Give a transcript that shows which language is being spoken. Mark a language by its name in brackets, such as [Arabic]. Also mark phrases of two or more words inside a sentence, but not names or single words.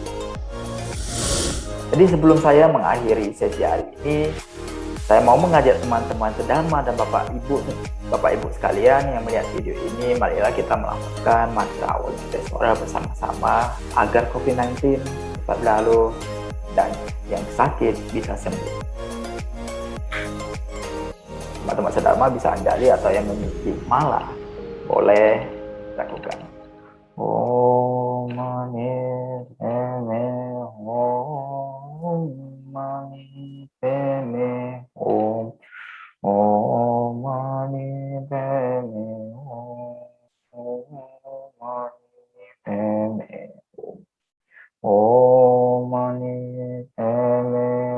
[Indonesian] Jadi sebelum saya mengakhiri sesi hari ini, saya mau mengajak teman-teman sedharma dan Bapak Ibu sekalian yang melihat video ini, marilah kita melakukan mantra awal Buddheswara bersama-sama agar COVID-19 cepat berlalu dan yang sakit bisa sembuh. Teman-teman sedharma bisa andali atau yang memiliki mala boleh lakukan. [Sanskrit] Om Mani Padme Hum, Mani Padme Hum, Om Mani Padme Hum, Om Mani Padme Hum, Om Mani Padme